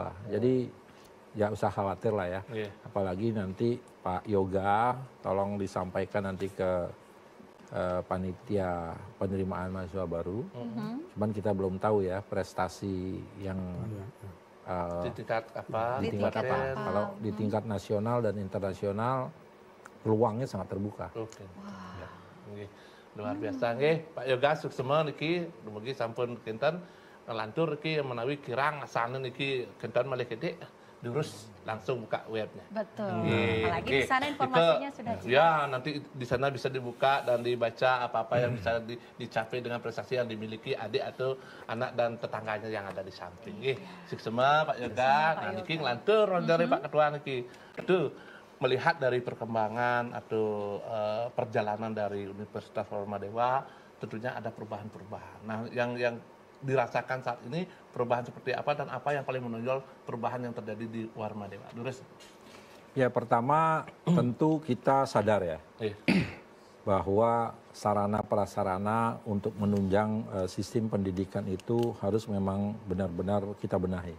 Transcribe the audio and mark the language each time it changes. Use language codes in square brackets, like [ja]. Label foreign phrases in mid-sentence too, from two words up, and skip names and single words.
[id] Jadi ya usah khawatir lah ya, apalagi nanti Pak Yoga tolong disampaikan nanti ke panitia penerimaan mahasiswa baru. Cuman kita belum tahu ya prestasi yang di tingkat apa? Kalau di tingkat nasional dan internasional peluangnya sangat terbuka. Luar biasa [ban] nggih Pak Yoga suksema niki dumugi sampun kinten ngelantur iki menawi kirang asane niki kinten malih gede [id] diurus langsung buka webnya. Betul. Apalagi di sana informasinya sudah jelas. Ya, nanti di sana bisa dibuka dan dibaca apa-apa yang bisa dicapai dengan prestasi yang dimiliki adik atau anak dan tetangganya yang ada di samping. [ban] Suksema Pak Yoga. [id] Nah, [ban] niki ngelantur [id] dari Pak Ketua niki. Aduh, melihat dari perkembangan atau perjalanan dari Universitas Warma Dewa, tentunya ada perubahan-perubahan. Nah, yang dirasakan saat ini perubahan seperti apa dan apa yang paling menonjol perubahan yang terjadi di Warma Dewa? Dures. Ya pertama tentu kita sadar ya bahwa sarana prasarana untuk menunjang sistem pendidikan itu harus memang benar-benar kita benahi.